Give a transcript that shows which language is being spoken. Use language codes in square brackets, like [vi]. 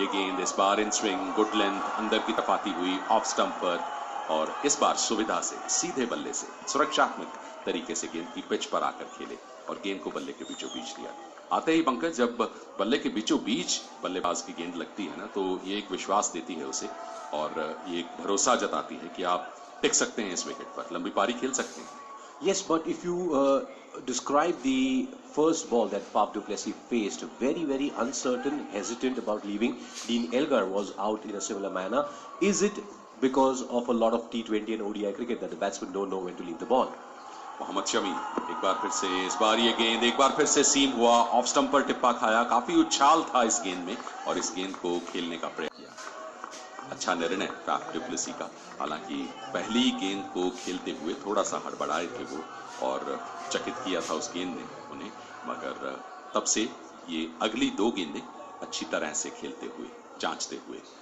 [hi] ये गेंद इस बार इन स्विंग, गुड लेंथ, अंदर की तरफ आती हुई ऑफ स्टंप पर और इस बार सुविधा से सीधे बल्ले से सुरक्षात्मक तरीके से गेंद की पिच पर आकर खेले और गेंद को बल्ले के बीचों बीच दिया। आते ही पंकज, जब बल्ले के बीचों बीच बल्लेबाज की गेंद लगती है ना, तो ये एक विश्वास देती है उसे और ये एक भरोसा जताती है कि आप टिक सकते हैं इस विकेट पर, लंबी पारी खेल सकते हैं। [en] Yes, but if you describe the first ball that Faf du Plessis faced, very uncertain, hesitant about leaving. Dean Elgar was out in a similar manner. Is it because of a lot of T20 and ODI cricket that the batsmen don't know when to leave the ball? [hi] Mohammed Shami एक बार फिर से, इस बार ये गेंद एक बार फिर से सीम हुआ, ऑफ स्टंप पर टिप्पा खाया, काफी उछाल था इस गेंद में और इस गेंद को खेलने का प्रयास किया। अच्छा निर्णय फैफ डु प्लेसी का। हालांकि पहली गेंद को खेलते हुए थोड़ा सा हड़बड़ाए थे वो और चकित किया था उस गेंद ने उन्हें, मगर तब से ये अगली 2 गेंदें अच्छी तरह से खेलते हुए, जांचते हुए।